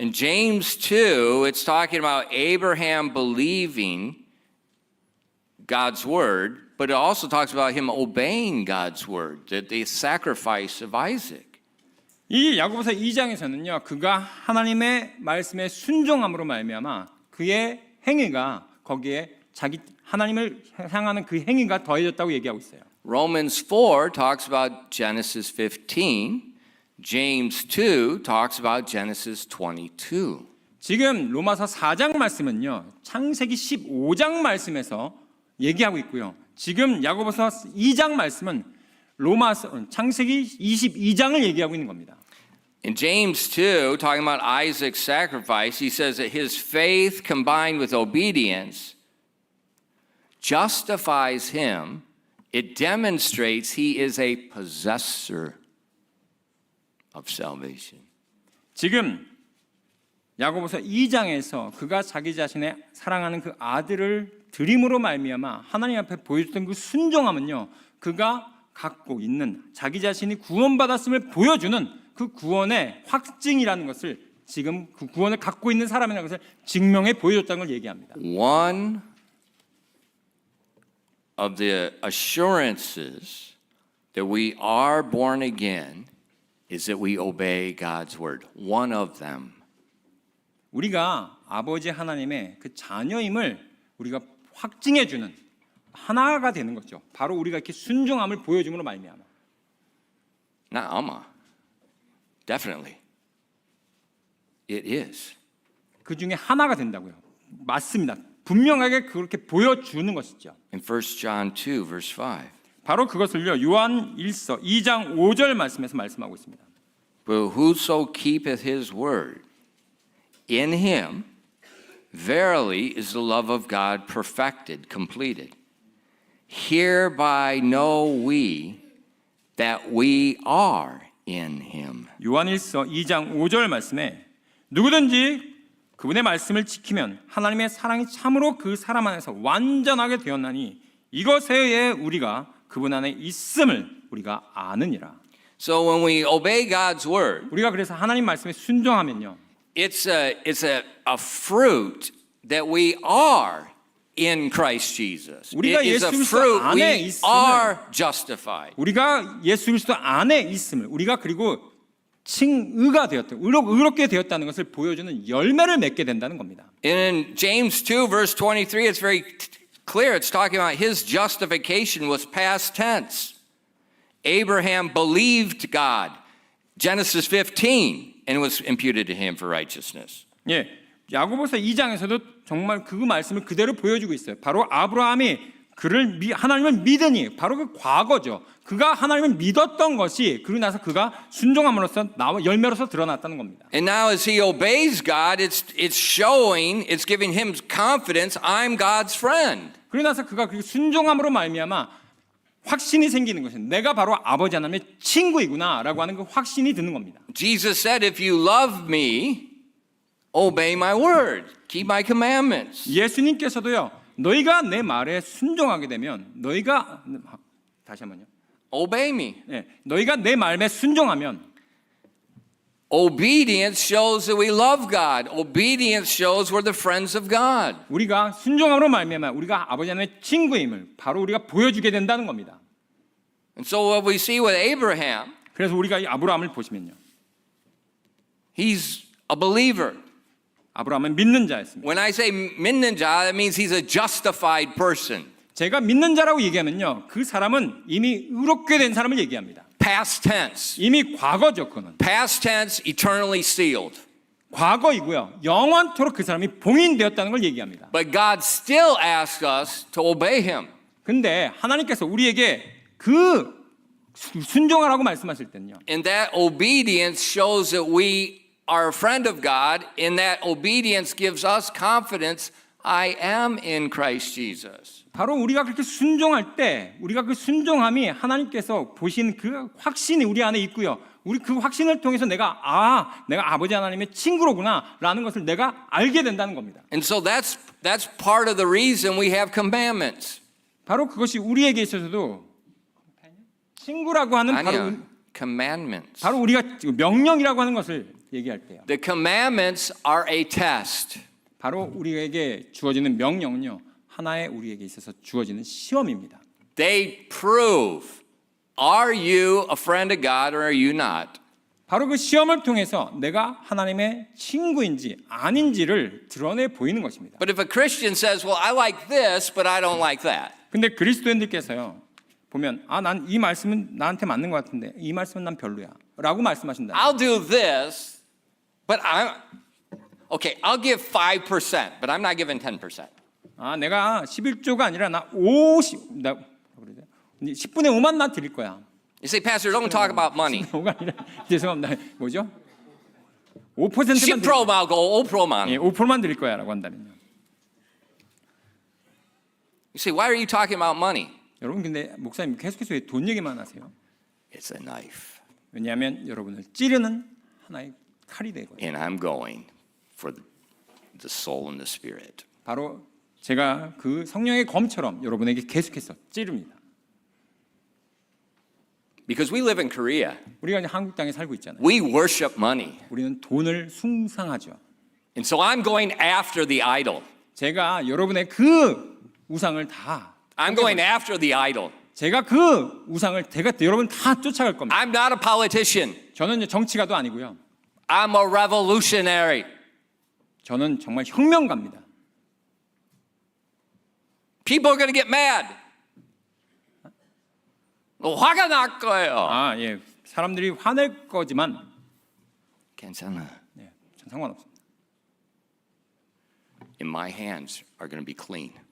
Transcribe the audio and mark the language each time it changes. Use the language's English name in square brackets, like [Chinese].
[English] In James 2, it's talking about Abraham believing God's word, but it also talks about him obeying God's word, the sacrifice of Isaac. [Korean] 이 야고보서 2장에서는요. 그가 하나님의 말씀에 순종함으로 말미암아 그의 행위가 거기에 하나님을 향하는 그 행위가 더해졌다고 얘기하고 있어요. [English] Romans 4 talks about Genesis 15. James 2 talks about Genesis 22. [Korean] 지금 로마서 4장 말씀은요. 창세기 15장 말씀에서 얘기하고 있고요. 지금 야고보서 2장 말씀은 창세기 22장을 얘기하고 있는 겁니다. [English] In James 2, talking about Isaac's sacrifice, he says that his faith combined with obedience justifies him. It demonstrates he is a possessor of salvation. [Korean] 지금 야고보서 2장에서 그가 자기 자신의 사랑하는 그 아들을 드림으로 말미암아 하나님 앞에 보여줬던 그 순종함은요. 그가 갖고 있는 자기 자신이 구원받았음을 보여주는 그 구원의 확증이라는 것을 지금 그 구원을 갖고 있는 사람이라는 것을 증명해 보여줬다는 걸 얘기합니다. [English] One of the assurances that we are born again is that we obey God's word. One of them. [Korean] 우리가 아버지 하나님의 그 자녀임을 우리가 확증해 주는 하나가 되는 거죠. 바로 우리가 이렇게 순종함을 보여줌으로 말미암아. [English] Not Amma. Definitely. It is. [Korean] 그 중에 하나가 된다고요. 맞습니다. 분명하게 그렇게 보여주는 것이죠. [English] In 1 John 2 verse 5. [Korean] 바로 그것을요. 요한 1서 2장 5절 말씀에서 말씀하고 있습니다. [English] But whoso keepeth his word, in him verily is the love of God perfected, completed. Hereby know we that we are in him. [Korean] 요한일서 2장 5절 말씀에 누구든지 그분의 말씀을 지키면 하나님의 사랑이 참으로 그 사람 안에서 완전하게 되었나니 이것에 의해 우리가 그분 안에 있음을 우리가 아느니라. [English] So when we obey God's word, [Korean] 우리가 그래서 하나님 말씀에 순종하면요. [English] it's a fruit that we are in Christ Jesus. [Korean] 우리가 [English] It is a [Korean] 예수 그리스도 [English] fruit [Korean] 안에 [English] we [Korean] 있음을 [English] are justified. [Korean] 우리가 예수 그리스도 안에 있음을 우리가 그리고 칭의가 되었다. 의롭게 되었다는 것을 보여주는 열매를 맺게 된다는 겁니다. [English] In James 2 verse 23 it's very clear. It's talking about his justification was past tense. Abraham believed God. Genesis 15 and it was imputed to him for righteousness. [Korean] 예. 야고보서 2장에서도 정말 그 말씀을 그대로 보여주고 있어요. 바로 아브라함이 하나님을 믿으니 바로 그 과거죠. 그가 하나님을 믿었던 것이 그러고 나서 그가 순종함으로써 열매로서 드러났다는 겁니다. [English] And now as he obeys God, it's showing, it's giving him confidence, I'm God's friend. [Korean] 그러고 나서 그가 그 순종함으로 말미암아 확신이 생기는 것은 내가 바로 아버지 하나님의 친구이구나라고 하는 그 확신이 드는 겁니다. [English] Jesus said, if you love me, obey my word, keep my commandments. [Korean] 예수님께서도요. 너희가 내 말에 순종하게 되면 너희가 다시 한번요. [English] Obey me. [Korean] 네, 너희가 내 말에 순종하면 [English] Obedience shows that we love God. Obedience shows we're the friends of God. [Korean] 우리가 순종함으로 말미암아 우리가 아버지 하나님의 친구임을 바로 우리가 보여주게 된다는 겁니다. [English] And so what we see with Abraham, [Korean] 그래서 우리가 이 아브라함을 보시면요. [English] he's a believer. [Korean] 아브라함은 믿는 자였습니다. [English] When I say [Korean] 믿는 자, [English] that means he's a justified person. [Korean] 제가 믿는 자라고 얘기하면요. 그 사람은 이미 의롭게 된 사람을 얘기합니다. Past tense. 이미 과거죠, 그는. [English] Past tense, eternally sealed. [Korean] 과거이고요. 영원토록 그 사람이 봉인되었다는 걸 얘기합니다. [English] But God still asks us to obey him. [Korean] 근데 하나님께서 우리에게 그 순종하라고 말씀하실 때는요. [English] And that obedience shows that we are a friend of God. And that obedience gives us confidence. I am in Christ Jesus. [Korean] 바로 우리가 그렇게 순종할 때 우리가 그 순종함이 하나님께서 보시는 그 확신이 우리 안에 있고요. 우리 그 확신을 통해서 내가 아버지 하나님의 친구로구나라는 것을 내가 알게 된다는 겁니다. [English] And so that's part of the reason we have commandments. [Korean] 바로 그것이 우리에게 있어서도 친구라고 하는 아니요, [English] commandments. [Korean] 바로 우리가 명령이라고 하는 것을 얘기할 때요. [English] The commandments are a test. [Korean] 바로 우리에게 주어지는 명령은요. 하나의 우리에게 있어서 주어지는 시험입니다. [English] They prove, are you a friend of God or are you not? [Korean] 바로 그 시험을 통해서 내가 하나님의 친구인지 아닌지를 드러내 보이는 것입니다. [English] But if a Christian says, well, I like this, but I don't like that. [Korean] 근데 그리스도인들께서요. 보면 난 이 말씀은 나한테 맞는 것 같은데 이 말씀은 난 별로야 라고 말씀하신다. [English] I'll do this, but I'll give 5%, but I'm not giving 10%. [Korean] 내가 11조가 아니라 나 10분의 5만 나 드릴 거야. [English] You say, Pastor, don't talk about money. [Korean] 5가 아니라 죄송합니다. 뭐죠? 5%만 10%만 고 5%만. 5%만 드릴 거야라고 한다면요. [English] You say, why are you talking about money? [Korean] 여러분 근데 목사님 계속해서 왜 돈 얘기만 하세요? [English] It's a knife. [Korean] 왜냐하면 여러분을 찌르는 하나의 칼이 되고요. [English] And I'm going for the soul and the spirit. [Korean] 바로 제가 그 성령의 검처럼 여러분에게 계속해서 찌릅니다. [English] Because we live in Korea. [Korean] 우리가 이제 한국 땅에 살고 있잖아요. [English] We worship money. [Korean] 우리는 돈을 숭상하죠. [English] And so I'm going after the idol. [Korean] 제가 여러분의 그 우상을 다 [English] I'm going after the idol. [Korean] 제가 그 우상을 여러분 다 쫓아갈 겁니다. [English] I'm not a politician. [Korean] 저는 정치가도 아니고요. [English] I'm a revolutionary. [Korean] 저는 정말 혁명가입니다. [English] People are going to get mad. [Korean] 화가 날 거예요. 예. 사람들이 화낼 거지만 괜찮아. 네, 전 상관없습니다. [English] And my hands are going to be clean.